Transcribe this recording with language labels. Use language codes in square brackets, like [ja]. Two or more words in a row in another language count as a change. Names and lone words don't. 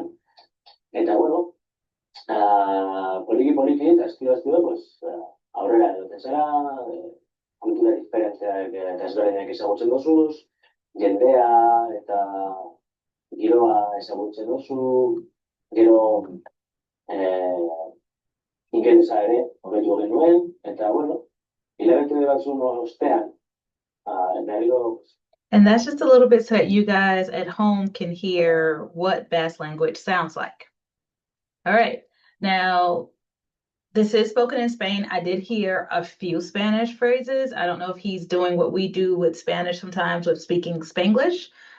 [eu] Eta, bueno, poliki, eta estilo, pues, aurrera edoten zara, kultura diferenteak eta ezberdinak ezagutzen dozuz, jendea eta giroa ezagutzen dozu, gero ingelesa ere, hobetu genuen, eta, bueno, hilabete batzun ostean, berriro. [en] And that's just a little bit so that you guys at home can hear what Basque language sounds like. All right, now this is spoken in Spain. I did hear a few Spanish phrases. I don't know if he's doing what we do with Spanish sometimes with speaking Spanglish.